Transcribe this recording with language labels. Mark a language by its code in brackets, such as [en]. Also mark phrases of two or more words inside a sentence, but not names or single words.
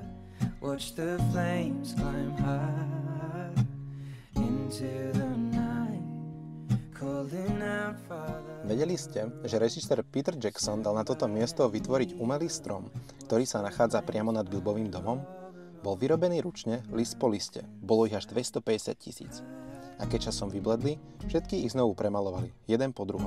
[en] Watch the flames climb high into the night, calling out Father. [sk] Vedeli ste, že režisér Peter Jackson dal na toto miesto vytvoriť umelý strom, ktorý sa nachádza priamo nad Bilbovým domom? Bol vyrobený ručne, list po liste. Bolo ich až 250 000. A keď časom vybledli, všetky ich znovu premalovali, jeden po druhom.